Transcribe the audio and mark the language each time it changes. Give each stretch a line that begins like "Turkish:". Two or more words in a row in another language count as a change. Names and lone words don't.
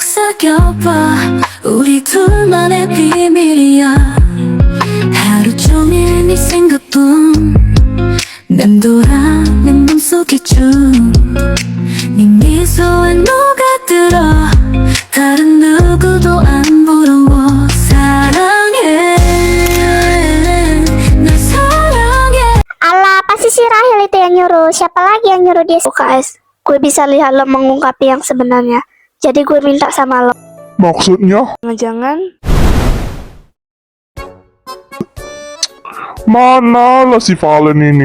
Korean: 사겨봐 우리 둘만의 비밀이야 하루 종일 네 생각뿐 맴돌아 내 맘속에 쭉네 미소에 녹아들어 다른 누구도 안 부러워 사랑해 날 사랑해.
Indonesian: Alah, pasti si Rahel itu yang nyuruh. Siapa lagi yang nyuruh dia? UKS, gue bisa lihat lo mengungkapi yang sebenarnya. Jadi gue minta sama lo. Maksudnya? Jangan-jangan Mana lah si Valen ini?